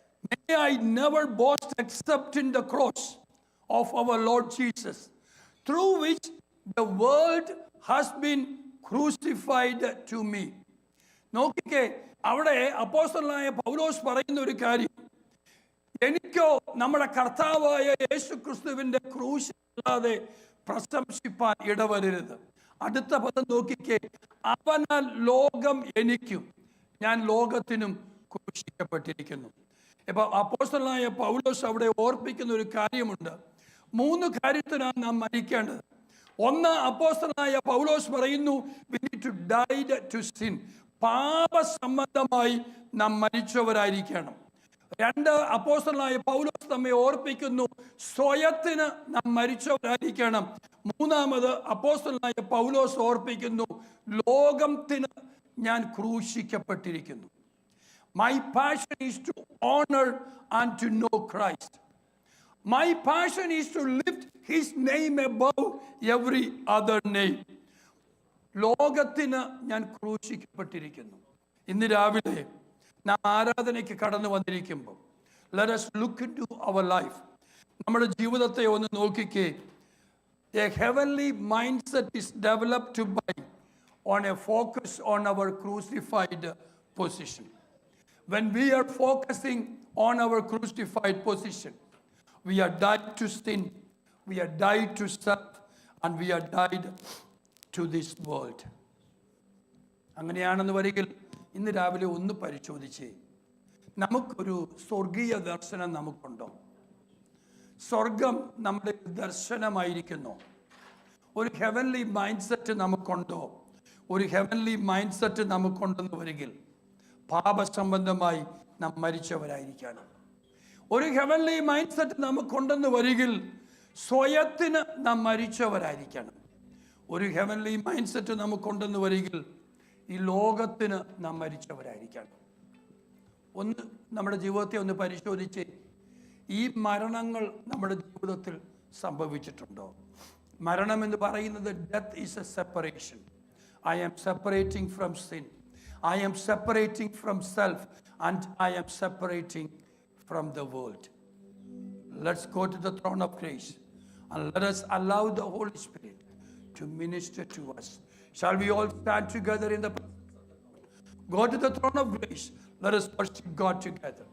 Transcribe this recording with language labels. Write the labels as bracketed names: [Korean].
[English] May I never boast except in the cross of our Lord Jesus, through which the world has been crucified to me. [Malayalam] നോക്കിക്കേ, അവിടെ അപ്പോസ്തലനായ പൗലോസ് പറയുന്ന ഒരു കാര്യം, എനിക്കോ നമ്മുടെ കർത്താവായ യേശു ക്രിസ്തുവിന്റെ ക്രൂശില്ലാതെ പ്രശംസിപ്പാൻ ഇടവരരുത്. അടുത്ത പദം നോക്കിക്കേ, അവനാൽ ലോകം എനിക്കും ഞാൻ ലോകത്തിനും ക്രൂശിക്കപ്പെട്ടിരിക്കുന്നു. ഇപ്പൊ അപ്പോസ്തലനായ പൗലോസ് അവിടെ ഓർപ്പിക്കുന്ന ഒരു കാര്യമുണ്ട്. 3 കാര്യത്തിനാണ് നാം മരിക്കേണ്ടത്. ഒന്ന്, അപ്പോസ്തലനായ പൗലോസ് പറയുന്നു, [English] we need to die to sin. [Malayalam] പാപസംബന്ധമായി നാം മരിച്ചവരായിരിക്കണം. 2, അപ്പോസ്തലനായ പൗലോസ് നമ്മെ ഓർപ്പിക്കുന്നു, സ്വയത്തിന് നാം മരിച്ചവരായിരിക്കണം. 3, അപ്പോസ്തലനായ പൗലോസ് ഓർപ്പിക്കുന്നു, ലോകത്തിന് ഞാൻ ക്രൂശിക്കപ്പെട്ടിരിക്കുന്നു. [English] My passion is to honor and to know Christ. My passion is to lift his name above every other name. [Malayalam] ലോകത്തിന് ഞാൻ ക്രൂശിക്കപ്പെട്ടിരിക്കുന്നു. ഇന്ന് രാവിലെ നാം ആരാധനയ്ക്ക് കടന്നു വന്നിരിക്കുമ്പോൾ [English] let us look into our life. [Malayalam] നമ്മുടെ ജീവിതത്തെ ഒന്ന് നോക്കിക്കേ. [English] A heavenly mindset is developed by on a focus on our crucified position. When we are focusing on our crucified position, we are died to sin, we are died to self, and we are died to this world. [Malayalam] അങ്ങനെയാണെന്ന് വരികിൽ ഇന്ന് രാവിലെ ഒന്ന് പരിശോധിച്ചേ, നമുക്കൊരു സ്വർഗീയ ദർശനം നമുക്കുണ്ടോ? സ്വർഗം നമ്മുടെ ദർശനമായിരിക്കുന്നു. ഒരു ഹെവൻലി മൈൻഡ് സെറ്റ് നമുക്കുണ്ടോ? ഒരു ഹെവൻലി മൈൻഡ് സെറ്റ് നമുക്കുണ്ടെന്ന് വരികിൽ പാപസംബന്ധമായി നാം മരിച്ചവരായിരിക്കണം. ഒരു ഹെവൻലി മൈൻഡ് സെറ്റ് നമുക്കുണ്ടെന്ന് വരികിൽ സ്വയത്തിന് നാം മരിച്ചവരായിരിക്കണം. ഒരു ഹെവൻലി മൈൻഡ് സെറ്റ് നമുക്കുണ്ടെന്ന് വരികിൽ ഈ ലോകത്തിന് നാം മരിച്ചവരായിരിക്കണം. ഒന്ന് നമ്മുടെ ജീവിതത്തെ ഒന്ന് പരിശോധിച്ച്, ഈ മരണങ്ങൾ നമ്മുടെ ജീവിതത്തിൽ സംഭവിച്ചിട്ടുണ്ടോ? മരണം എന്ന് പറയുന്നത് [English] Death is a separation. I am separating from sin, I am separating from self, and I am separating from the world. Let's go to the throne of grace and let us allow the Holy Spirit to minister to us. Shall we all stand together in the go to the throne of grace? Let us worship God together.